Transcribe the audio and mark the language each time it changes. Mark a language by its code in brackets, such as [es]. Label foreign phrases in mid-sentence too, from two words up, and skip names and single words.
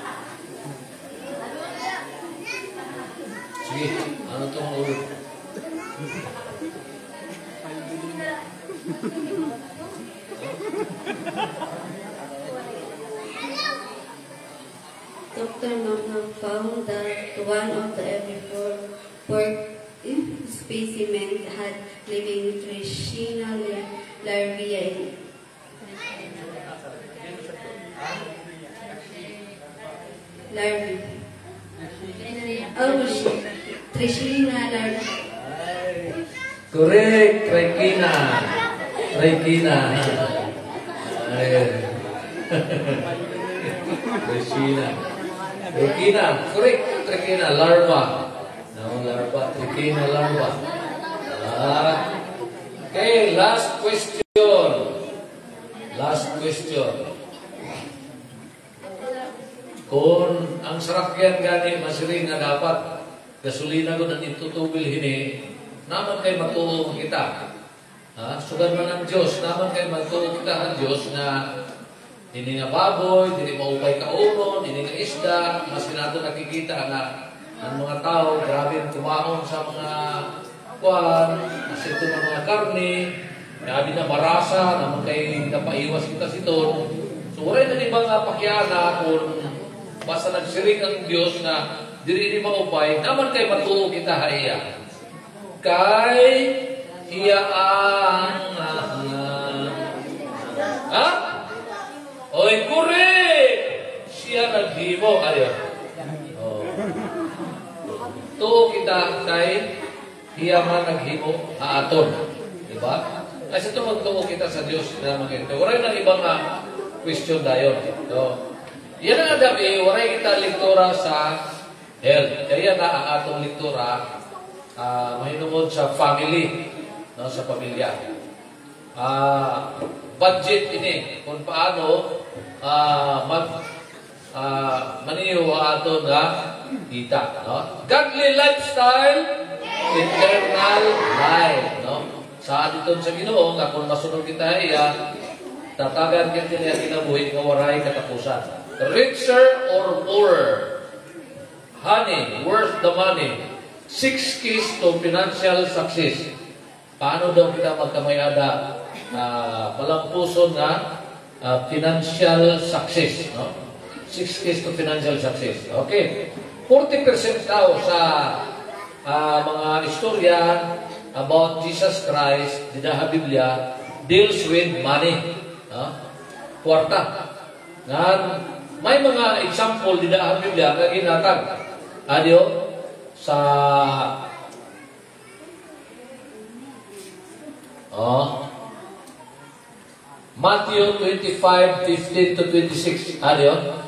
[war] Sige, ano itong ulod? Dr. [en] Mangham found that one of the every four pork specimen had living Trishina larvae. Larvae. Oh, Trishina larvae. Correct, Trikina. Trikina. Trikina. Trikina, correct, Trikina, larva. No, larva, Trikina, larva. Okay, last question. Last question. [war] Kung ang sarakyan gani masiring nga dapat gasolina ko na itutubil hini, naman kay matuo kita. Sugan man ang Diyos, naman kay matuo kita ang Diyos na hindi nga baboy, hindi maupay ka unon, hindi nga isda, mas nato nakikita na ang mga tao, grabe kumaon sa mga kuwan, kasi ito ng mga karne, grabe na marasa, naman kay napaiwas kita siton. So, wala na ibang pakyana kung basta nagsiring ang Diyos na diri maupay, naman kay matuo kita haiya. Kay iya ang oy, correct! Siya naghimo. Ayaw. Tuo kita kay iya man naghimo haaton. Diba? Kasi ito magtuo kita sa Diyos na magkita. Waray ng ibang question dayon. So, yan ang adabi, waray kita lektura sa health. Kaya na ang atong lektura mahinungod sa family, no, sa pamilya. Budget ini kung paano maniyo ato nga kita, no? [en] Godly lifestyle, eternal life, no? [war] Sa dito sa Ginoo nga kung masunod kita iya tatagan kita niya kinabuhi nga waray katapusan. [en] Richer or poorer, honey worth the money. 6 keys to financial success. [war] Paano daw kita magkamayada malampuson na [en] financial success, [war] no? [en] 6 keys to financial success. [war] Okay. 40% daw sa mga istorya about Jesus Christ, sa Biblia, [en] deals with money. [war] Kwarta. May mga example sa Biblia na ginatag. Adyo, sa Matthew 25:15 to 26. Ano?